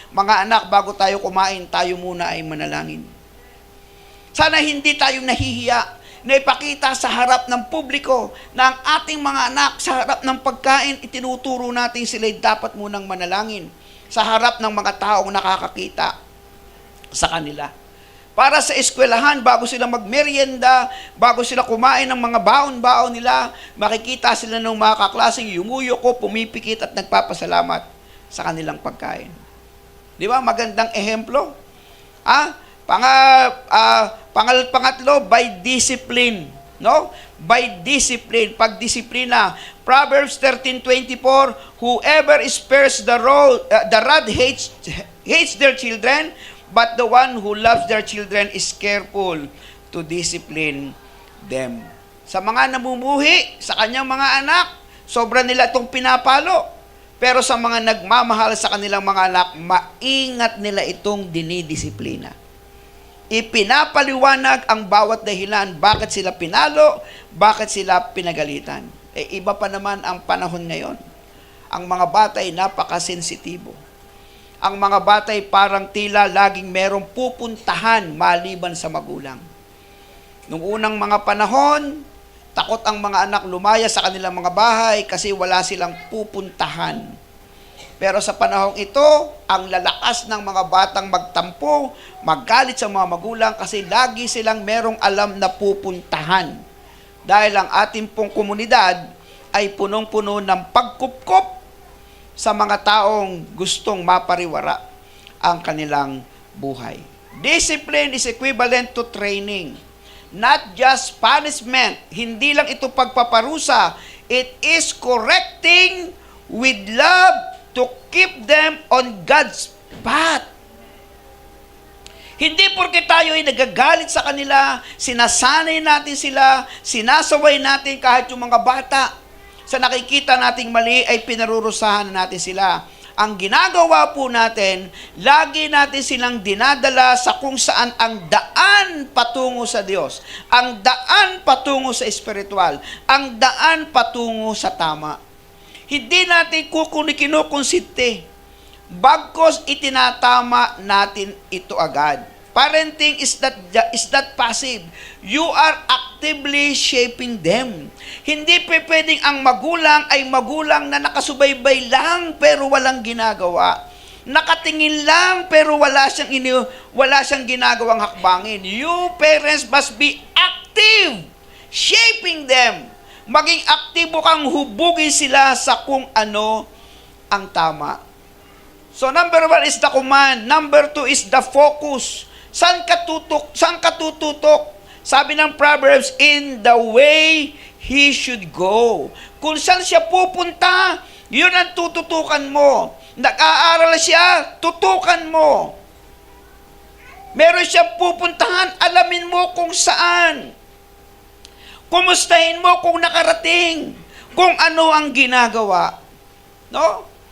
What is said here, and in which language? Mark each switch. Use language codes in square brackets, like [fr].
[tl] Mga anak, bago tayo kumain, tayo muna ay manalangin. Sana hindi tayo nahihiya na ipakita sa harap ng publiko na ang ating mga anak sa harap ng pagkain, itinuturo natin sila'y dapat munang manalangin sa harap ng mga taong nakakakita sa kanila. Para sa eskwelahan, bago sila magmerienda, bago sila kumain ng mga baon-baon nila, makikita sila ng mga kaklaseng yumuyoko, pumipikit at nagpapasalamat sa kanilang pagkain. Di ba? Magandang ehemplo. Pangatlo, [en] by discipline. No? By discipline. Pagdisiplina. Proverbs 13:24, whoever spares the rod hates their children, but the one who loves their children is careful to discipline them. [tl] Sa mga namumuhi, sa kanyang mga anak, sobra nila itong pinapalo. Pero sa mga nagmamahal sa kanilang mga anak, maingat nila itong dinidisiplina. ipinapaliwanag ang bawat dahilan, bakit sila pinalo, bakit sila pinagalitan. Iba pa naman ang panahon ngayon. Ang mga bata ay napakasensitibo. Ang mga bata ay parang tila laging merong pupuntahan maliban sa magulang. Nung unang mga panahon, takot ang mga anak lumaya sa kanilang mga bahay kasi wala silang pupuntahan. Pero sa panahong ito, ang lalakas ng mga batang magtampo, maggalit sa mga magulang kasi lagi silang merong alam na pupuntahan. Dahil ang ating pong komunidad ay punong-puno ng pagkupkop sa mga taong gustong mapariwara ang kanilang buhay. [en] Discipline is equivalent to training. Not just punishment. [tl] Hindi lang ito pagpaparusa. [en] It is correcting with love to keep them on God's path. [tl] Hindi porke tayo ay nagagalit sa kanila, sinasanay natin sila, sinasaway natin kahit yung mga bata. Sa nakikita nating mali ay pinarurusahan natin sila. Ang ginagawa po natin, lagi natin silang dinadala sa kung saan ang daan patungo sa Diyos. Ang daan patungo sa espiritual. Ang daan patungo sa tama. Hindi natin kinukonsinte. Bagkos itinatama natin ito agad. [en] Parenting is not passive. You are actively shaping them. [tl] Hindi pwedeng ang magulang ay magulang na nakasubaybay lang pero walang ginagawa. Nakatingin lang pero wala siyang ginagawang hakbangin. [en] You parents must be active, shaping them. [tl] Maging aktibo kang hubugin sila sa kung ano ang tama. [en] So number 1 is the command. Number 2 is the focus. [tl] Saan ka tututok? Sabi ng [en] Proverbs, in the way he should go. [tl] Kung saan siya pupunta, yun ang tututukan mo. Nag-aaral siya, tutukan mo. Meron siyang pupuntahan, alamin mo kung saan. Kumustahin mo kung nakarating, kung ano ang ginagawa. No?